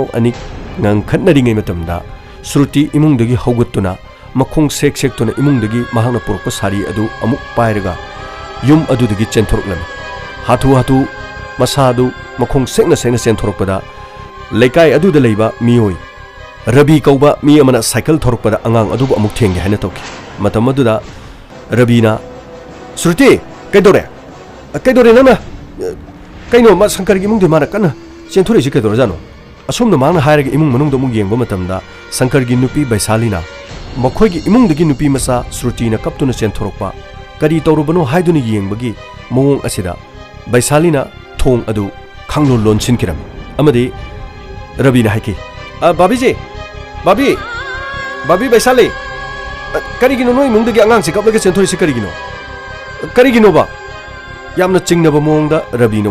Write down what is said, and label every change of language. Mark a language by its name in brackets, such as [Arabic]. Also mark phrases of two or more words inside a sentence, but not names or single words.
[Manipuri] ani ngang khatnari ngai matamda Shruti imungdagi haugattuna makhong sek tuna imungdagi mahangna purukpa sari adu amuk pairaga yum adudagi chenthoroklami hatu masadu makhong sekna chenthorokpada leikai aduda leiba miyoi Rabi kauba mi amana cycle thorokpada angang adubu amuk thengge haina tawki matam aduda Rabina Shruti kaidore nana kaino ma Sankargi imungde mana kana chenthore si kaidore jano asumna mangna hairaga imung manungda muk yengba matamda Sankargi nupi Baisalina makhoigi imungdagi nupi masa Shruti na kaptuna chenthorokpa kari tawrubano haiduni yengbagi mawong asida Baisalina thong adu khanglon lonsin kiram amadi Rabina haiki babi Baisali karigino noi imungdagi angang se kaplaga chenthori se karigino ba yamna chingnaba mawongda Rabina